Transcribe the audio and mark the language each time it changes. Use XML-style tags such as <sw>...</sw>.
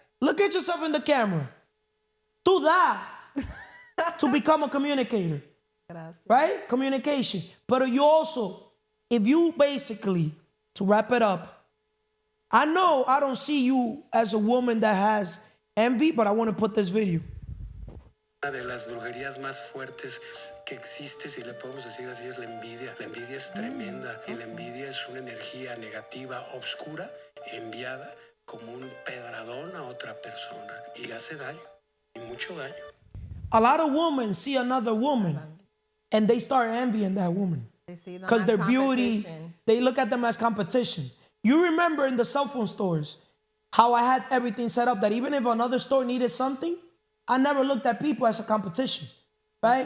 <en>Look at yourself in the camera. Do that to become a communicator,</en> <es>Gracias.</es> <en>right? Communication. But you also, if you basically, to wrap it up, I know I don't see you as a woman that has envy, but I want to put this video.</en> <es>Una de las brujerías más fuertes que existe, si le podemos decir así, es la envidia. La envidia es tremenda y la envidia es una energía negativa, oscura, enviada como un pedradón a otra persona y hace daño, y mucho daño.</es> <en>A lot of women see another woman and they start envying that woman They see them because as their beauty, competition. they look at them as competition. You remember in the cell phone stores how I had everything set up that even if another store needed something, I never looked at people as a competition, right?</en>